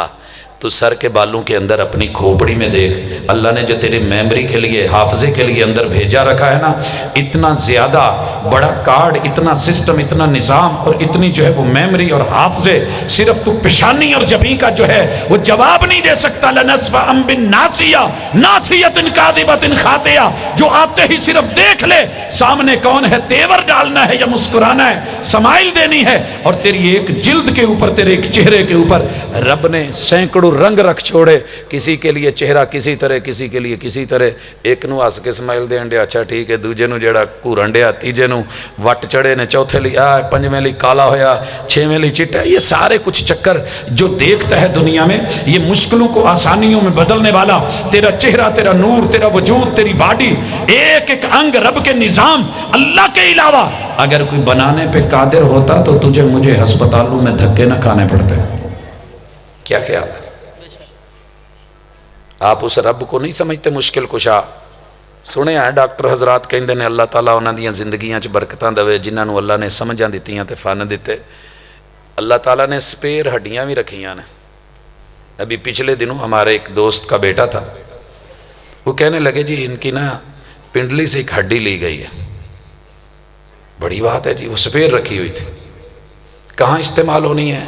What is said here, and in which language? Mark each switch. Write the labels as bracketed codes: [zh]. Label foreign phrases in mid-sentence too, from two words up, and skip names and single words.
[ur] تو سر کے بالوں کے اندر اپنی کھوپڑی میں دیکھ، اللہ نے جو تیری میموری کے لیے، حافظے کے لیے اندر بھیجا رکھا ہے نا، اتنا زیادہ بڑا کارڈ، اتنا سسٹم، اتنا نظام، اور اتنی جو ہے وہ میموری اور حافظے، صرف تو پیشانی اور جبیں کا جو ہے وہ جواب نہیں دے سکتا۔ [ar] لَنَسْفَعًا بِالنَّاسِيَةِ نَاسِيَةٍ كَاذِبَةٍ خَاطِئَةٍ، [ur] جو آتے ہی صرف دیکھ لے سامنے کون ہے، تیور ڈالنا ہے یا مسکرانا ہے، سمائل دینی ہے، اور تیری ایک جلد کے اوپر، تیرے ایک چہرے کے اوپر رب نے سینکڑوں رنگ رکھ چھوڑے، کسی کے لیے چہرہ کسی طرح، کسی کے لیے کسی طرح، [pa] ایک نو ہس کے سمائل دین دیا، [ur] اچھا ٹھیک ہے، [pa] دوجے نو جیڑا گھورن دیا، تیجے نو وٹ چڑے نے، چوتھے لی پنجویں لی کالا ہویا، چھویں لی چٹا۔ [ur] یہ سارے کچھ چکر جو دیکھتا ہے دنیا میں، یہ مشکلوں کو آسانیوں میں بدلنے والا تیرا چہرہ، تیرا نور، تیرا وجود، تیری باڈی، ایک ایک انگ رب کے نظام، اللہ کے علاوہ اگر کوئی بنانے پہ قادر ہوتا تو تجھے مجھے ہسپتالوں میں دھکے نہ کھانے پڑتے۔ کیا خیال ہے؟ آپ اس رب کو نہیں سمجھتے مشکل کشا؟ [pa] سنے ہیں ڈاکٹر حضرات کہندے نے اللہ تعالیٰ انہاں دیاں زندگیاں چ برکتاں دے، جنہاں نو اللہ نے سمجھاں دتیاں تے فن دیتے۔ اللہ تعالیٰ نے سپیر ہڈیاں بھی رکھیاں نے۔ [ur] ابھی پچھلے دنوں ہمارے ایک دوست کا بیٹا تھا، وہ کہنے لگے جی ان کی نا پنڈلی سے ایک ہڈی لی گئی ہے۔ بڑی بات ہے جی، وہ سپیر رکھی ہوئی تھی، کہاں استعمال ہونی ہے؟